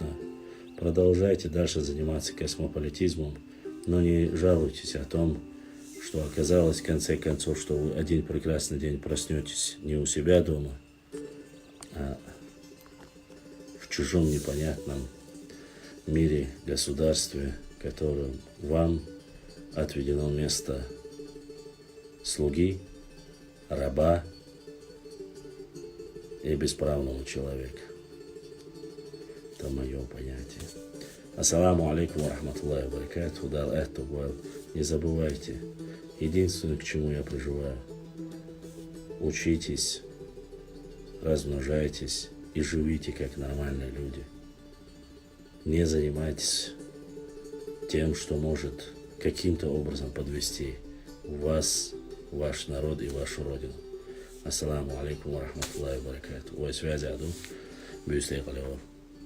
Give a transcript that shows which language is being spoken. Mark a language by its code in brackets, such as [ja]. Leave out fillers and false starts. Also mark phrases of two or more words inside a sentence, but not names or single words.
[ru] Продолжайте дальше заниматься космополитизмом, но не жалуйтесь о том, что оказалось в конце концов, что вы один прекрасный день проснетесь не у себя дома, а в чужом непонятном мире, государстве, в котором вам отведено место слуги, раба и бесправного человека. Это мое понятие. [ar] السلام عليكم ورحمة الله وبركاته. [ru] Не забывайте, единственное, к чему я призываю: учитесь, размножайтесь и живите как нормальные люди. Не занимайтесь тем, что может каким-то образом подвести. вас, ваш народ и вашу родину. [ar] السلام عليكم ورحمة الله وبركاته. Ой, связи, аду. Бюстей Калева.